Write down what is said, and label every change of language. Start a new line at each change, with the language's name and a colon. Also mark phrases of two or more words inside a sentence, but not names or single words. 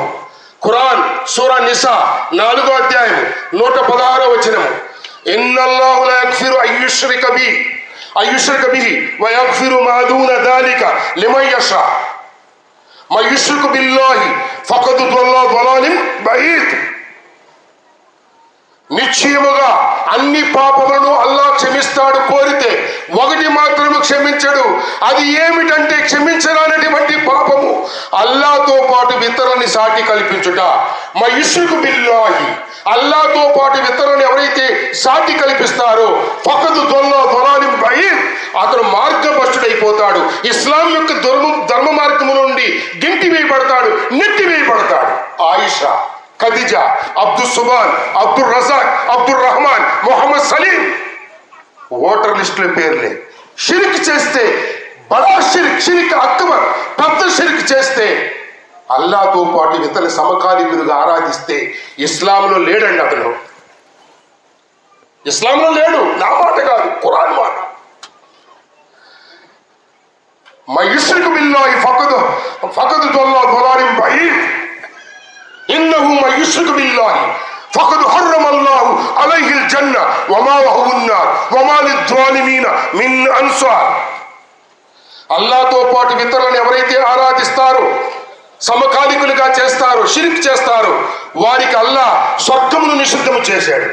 Telugu: ఖురాన్ సూరా నిసా 4వ అధ్యాయం 116వ వచనము,
Arabic: إن الله لا يغفر أن يشرك به ويغفر ما دون ذلك لمن يشاء ما يشرك بالله فقد ضل ضلالا بعيد.
Telugu: నిశ్చయముగా అన్ని పాపములను అల్లా క్షమిస్తాడు కోరితే. ఒకటి మాత్రమే క్షమించడు. అది ఏమిటంటే క్షమించరానటువంటి పాపము అల్లాతో పాటు ఇతరులని సాటి కల్పించుట.
Arabic: ما يشرك بالله,
Telugu: అల్లాతో పాటు ఇతరులను ఎవరైతే సాటి కల్పిస్తారో
Arabic: فقد ضل ضلالا بعيد,
Telugu: అతను మార్గభ్రష్టుడైపోతాడు. ఇస్లాం యొక్క ధర్మ మార్గము నుండి గింటి వేయబడతాడు, నెట్టి వేయబడతాడు. ఆయిషా, ఖదీజా, అబ్దుల్ సుబాన్, అబ్దుల్ రజాక్, అబ్దుల్ రహమాన్, మొహమ్మద్ సలీం ఓటర్ లిస్టుల పేర్లే. షిరిక్ చేస్తే బడా
Arabic: شرك أكبر,
Telugu: పెద్ద షిరిక్ చేస్తే అల్లాతో పాటు ఇతర సమకాలీనులుగా ఆరాధిస్తే ఇస్లాంలో లేడండి. అతను ఇస్లాంలో లేడు. నా మాట కాదు, ఖురాన్ మాట.
Arabic: ما يشرك بالله فقد ضل ضلالا بعيد إنه ما يشرك بالله فقد حرم الله عليه الجنة ومأواه النار وما للظالمين من أنصار.
Telugu: అల్లాతో పాటు ఇతరులను ఎవరైతే ఆరాధిస్తారో, సమకాలికులుగా చేస్తారో, షిరిక్ చేస్తారో, వారికి అల్లా స్వర్గమును నిషిద్ధము చేశాడు.